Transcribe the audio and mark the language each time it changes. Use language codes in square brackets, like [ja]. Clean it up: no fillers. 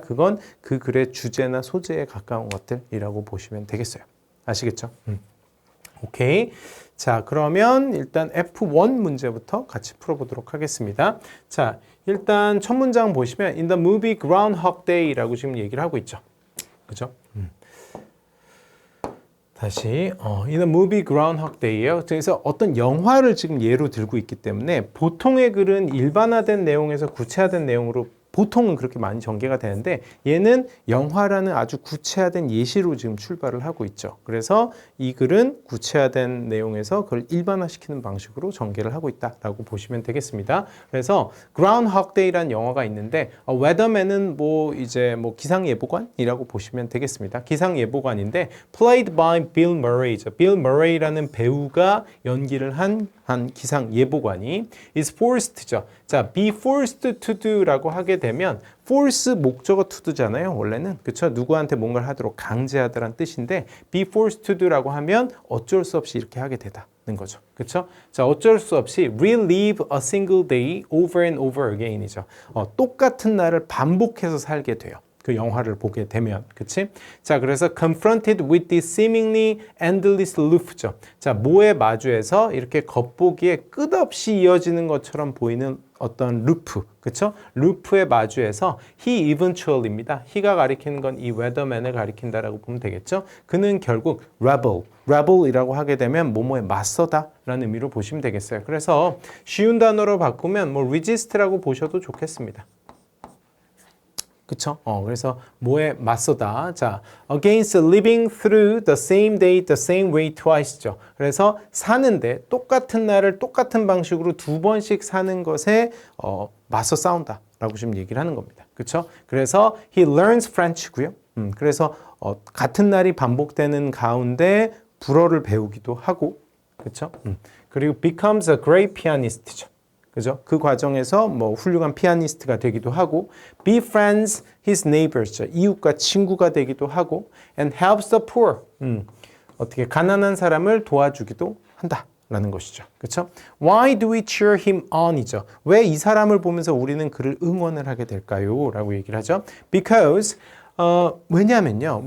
[ko] 그건 그 글의 주제나 소재에 가까운 것들이라고 보시면 되겠어요. 아시겠죠? 오케이. 자, 그러면 일단 F1 문제부터 같이 풀어보도록 하겠습니다. 자, 일단 첫 문장 보시면 [en] In the movie Groundhog Day [ko] 라고 지금 얘기를 하고 있죠. 그죠? 다시 [en] In the movie Groundhog Day예요. [ko] 그래서 어떤 영화를 지금 예로 들고 있기 때문에 보통의 글은 일반화된 내용에서 구체화된 내용으로 보통은 그렇게 많이 전개가 되는데 얘는 영화라는 아주 구체화된 예시로 지금 출발을 하고 있죠. 그래서 이 글은 구체화된 내용에서 그걸 일반화시키는 방식으로 전개를 하고 있다라고 보시면 되겠습니다. 그래서 Groundhog Day라는 영화가 있는데 웨더맨은 뭐 기상예보관이라고 보시면 되겠습니다. 기상예보관인데 [en] played by Bill Murray죠. [ko] Bill Murray라는 배우가 연기를 한 기상예보관이 [en] is forced [ko] 죠. 자, [en] be forced to do [ko] 라고 하게 되면 force 목적어 to do잖아요. 원래는. 그렇죠? 누구한테 뭔가를 하도록 강제하다라는 뜻인데 [en] be forced to do [ko] 라고 하면 어쩔 수 없이 이렇게 하게 되다는 거죠. 그렇죠? 자, 어쩔 수 없이 [en] relive a single day over and over again이죠. [ko] 똑같은 날을 반복해서 살게 돼요. 그 영화를 보게 되면, 그치? 자, 그래서 [en] confronted with this seemingly endless loop죠. [ko] 자, 뭐에 마주해서 이렇게 겉보기에 끝없이 이어지는 것처럼 보이는 어떤 루프, 그쵸? 루프에 마주해서 [en] he eventually [ko] 입니다. he가 가리키는 건 이 웨더맨을 가리킨다라고 보면 되겠죠? 그는 결국 rebel이라고 하게 되면 뭐뭐에 맞서다라는 의미로 보시면 되겠어요. 그래서 쉬운 단어로 바꾸면 뭐 resist라고 보셔도 좋겠습니다. 그쵸? 그래서 뭐에 맞서다. [en] 자, against living through the same day, the same way twice죠. [ko] 그래서 사는데 똑같은 날을 똑같은 방식으로 두 번씩 사는 것에 맞서 싸운다 라고 지금 얘기를 하는 겁니다. 그쵸? 그래서 [en] he learns French고요. [ko] 그래서 같은 날이 반복되는 가운데 불어를 배우기도 하고, 그쵸? 그리고 [en] becomes a great pianist죠. [ko] 그죠? 그 과정에서 뭐 훌륭한 피아니스트가 되기도 하고 [en] befriends his neighbors, [ko] 이웃과 친구가 되기도 하고 [en] and helps the poor, [ko] 어떻게 가난한 사람을 도와주기도 한다라는 것이죠. 그렇죠? [en] Why do we cheer him on이죠. [ko] 왜 이 사람을 보면서 우리는 그를 응원을 하게 될까요? 라고 얘기를 하죠. [en] Because [ko] 왜냐면요.